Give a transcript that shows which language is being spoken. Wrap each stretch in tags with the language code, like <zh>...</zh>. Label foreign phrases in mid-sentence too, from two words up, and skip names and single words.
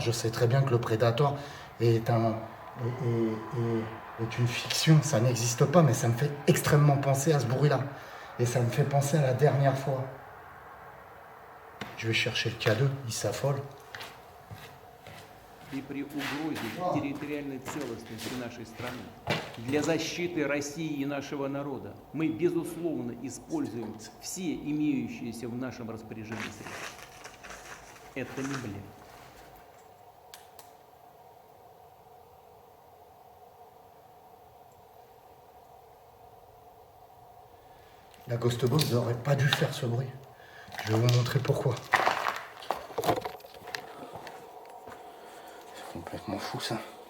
<fr>Je sais très bien que le prédateur est une fiction. Ça n'existe pas, mais ça me fait extrêmement penser à ce bruit-là. Et ça me fait penser à la dernière fois. Je vais chercher le K2, il s'affole.</fr> <ru>И при угрозе территориальной целостности нашей страны, для защиты России и нашего народа мы, безусловно, используем все имеющиеся в нашем распоряжении средства. Это не блеф.</ru> <fr>La Ghost Box n'aurait pas dû faire ce bruit. Je vais vous montrer pourquoi. C'est complètement fou ça.</fr>